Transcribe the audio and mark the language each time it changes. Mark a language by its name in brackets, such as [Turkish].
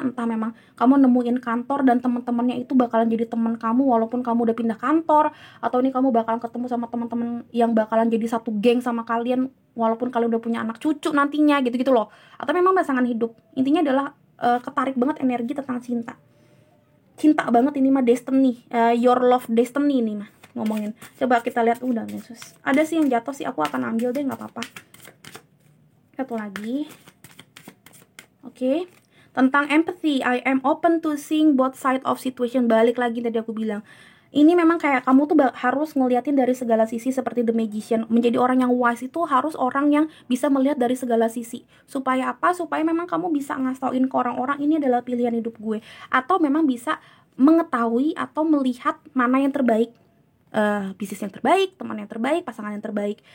[Indonesian] Entah memang kamu nemuin kantor dan teman-temannya itu bakalan jadi teman kamu walaupun kamu udah pindah kantor, atau ini kamu bakalan ketemu sama teman-teman yang bakalan jadi satu geng sama kalian walaupun kalian udah punya anak cucu nantinya, gitu-gitu loh. Atau memang pasangan hidup. Intinya adalah ketarik banget energi tentang cinta banget. Ini mah destiny, [English] your love destiny [Indonesian] ini mah ngomongin. Coba kita lihat udah Yesus. Ada sih yang jatuh sih, aku akan ambil deh, nggak apa-apa. Satu lagi. Oke. Tentang [English] empathy, I am open to seeing both side of situation. [Indonesian] Balik lagi tadi aku bilang, ini memang kayak kamu tuh harus ngeliatin dari segala sisi seperti The Magician. Menjadi orang yang wise itu harus orang yang bisa melihat dari segala sisi. Supaya apa? Supaya memang kamu bisa ngasih ke orang-orang ini adalah pilihan hidup gue. Atau memang bisa mengetahui atau melihat mana yang terbaik, bisnis yang terbaik, teman yang terbaik, pasangan yang terbaik.